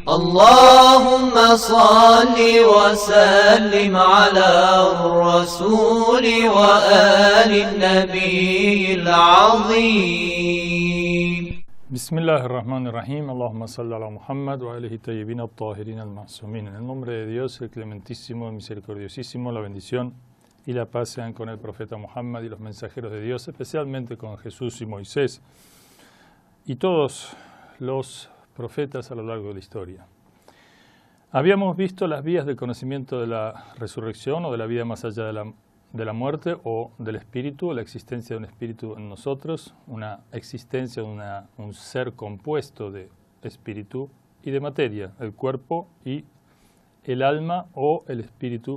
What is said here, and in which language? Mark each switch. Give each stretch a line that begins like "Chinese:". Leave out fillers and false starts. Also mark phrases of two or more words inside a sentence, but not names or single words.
Arabic: اللهم صل وسلم على الرسول وآل النبي العظيم. بسم الله الرحمن الرحيم. اللهم صل على Muhammad وآله الطيبين الطاهرين المعصومين.
Spanish: En el nombre de Dios, el clementísimo, el misericordiosísimo, la bendición y la paz sean con el profeta Muhammad y los mensajeros de Dios, especialmente con Jesús y Moisés y todos los profetas a lo largo de la historia. Habíamos visto las vías del conocimiento de la resurrección o de la vida más allá de la muerte o del espíritu, la existencia de un espíritu en nosotros, una existencia de un ser compuesto de espíritu y de materia, el cuerpo y el alma o el espíritu.